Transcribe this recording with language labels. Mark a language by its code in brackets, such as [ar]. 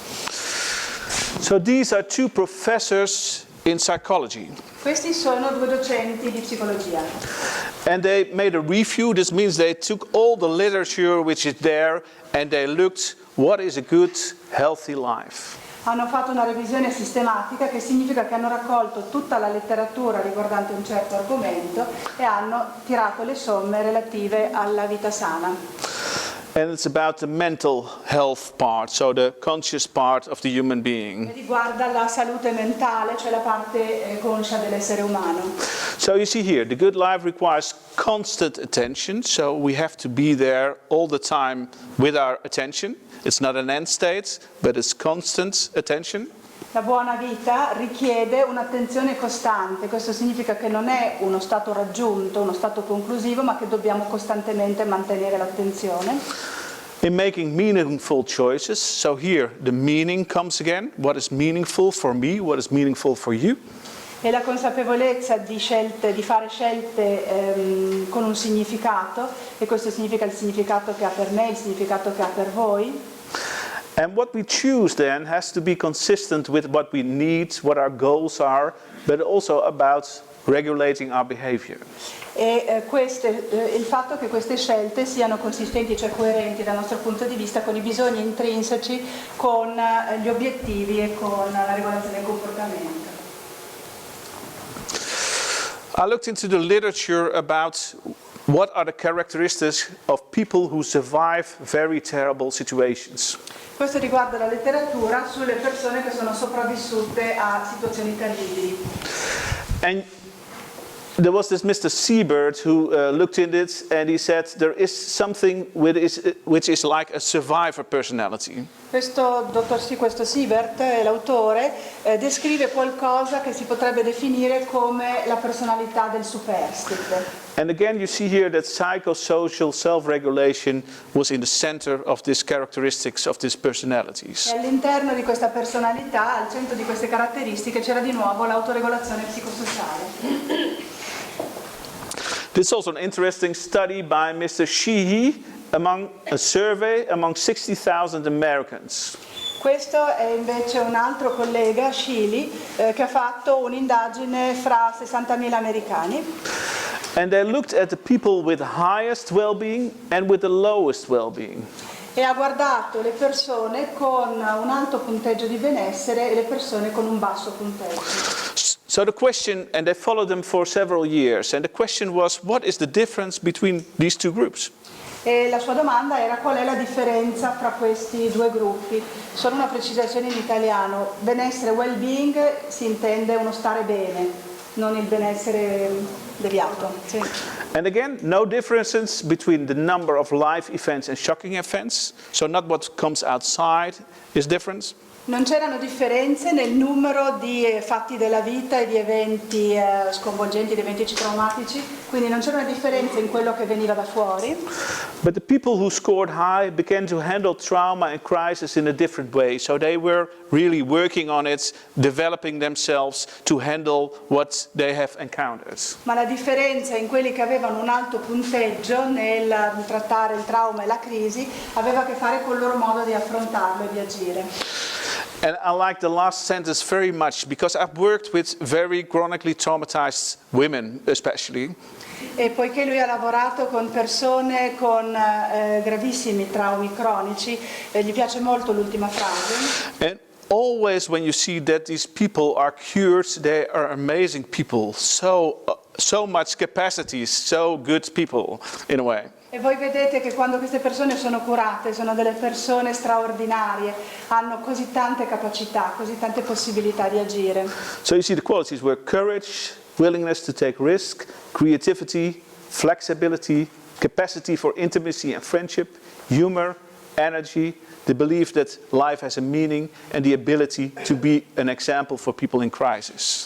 [en] So these are two professors in psychology. [it] Questi sono due docenti di psicologia. [en] And they made a review. This means they took all the literature which is there and they looked what is a good, healthy life. [it] Hanno fatto una revisione sistematica, che significa che hanno raccolto tutta la letteratura riguardante un certo argomento e hanno tirato le somme relative alla vita sana. [en] And it's about the mental health part, so the conscious part of the human being. [it] E riguarda la salute mentale, cioè la parte conscia dell'essere umano. [en] So you see here, the good life requires constant attention, so we have to be there all the time with our attention. It's not an end state, but it's constant attention. [it] La buona vita richiede un'attenzione costante, questo significa che non è uno stato raggiunto, uno stato conclusivo, ma che dobbiamo costantemente mantenere l'attenzione. [en] In making meaningful choices, so here the meaning comes again, what is meaningful for me, what is meaningful for you. [it] E la consapevolezza di fare scelte con un significato, e questo significa il significato che ha per me, il significato che ha per voi. [en] And what we choose then has to be consistent with what we need, what our goals are, but also about regulating our behavior. [it] E il fatto che queste scelte siano consistenti, cioè coerenti dal nostro punto di vista con i bisogni intrinseci, con gli obiettivi e con la regolazione del comportamento. [en] I looked into the literature about what are the characteristics of people who survive very terrible situations. [it] Questo riguarda la letteratura sulle persone che sono sopravvissute a situazioni terribili. [en] And there was this Mr. Siebert who looked into it and he said there is something which is like a survivor personality. [it] Questo Siebert, l'autore, descrive qualcosa che si potrebbe definire come la personalità del superstite. [en] And again you see here that psychosocial self-regulation was in the center of these characteristics of these personalities. [it] E all'interno di questa personalità, al centro di queste caratteristiche, c'era di nuovo l'autoregolazione psicosociale. [en] This is also an interesting study by Mr. Sheehy among a survey among 60,000 Americans. [it] Questo è invece un altro collega, Sheely, che ha fatto un'indagine fra 60.000 americani. [en] And they looked at the people with the highest well-being and with the lowest well-being. [it] E ha guardato le persone con un alto punteggio di benessere e le persone con un basso punteggio. [en] So the question, and they followed them for several years, and the question was, what is the difference between these two groups? [it] E la sua domanda era: qual è la differenza fra questi due gruppi? Solo una precisazione in italiano: benessere, well-being, si intende uno stare bene, non il benessere deviato. Sì. [en] And again, no differences between the number of life events and shocking events, so not what comes outside is different. [it] Non c'erano differenze nel numero di fatti della vita e di eventi sconvolgenti, di eventi traumatici. Quindi non c'era una differenza in quello che veniva da fuori, [en] but the people who scored high began to handle trauma and crisis in a different way. So they were really working on it, developing themselves to handle what they have encountered. [it] ma la differenza in quelli che avevano un alto punteggio nel trattare il trauma e la crisi aveva a che fare col loro modo di affrontarlo e di agire. [en] And I like the last sentence very much because I've worked with very chronically traumatized women especially. [it] E poiché lui ha lavorato con persone con gravissimi traumi cronici, gli piace molto l'ultima frase. [en] And always when you see that these people are cured, they are amazing people. So much capacities, so good people in a way. [it] E voi vedete che quando queste persone sono curate, sono delle persone straordinarie, hanno così tante capacità, così tante possibilità di agire. [en] So you see the qualities were courage, willingness to take risk, creativity, flexibility, capacity for intimacy and friendship, humor, energy, the belief that life has a meaning and the ability to be an example for people in crisis.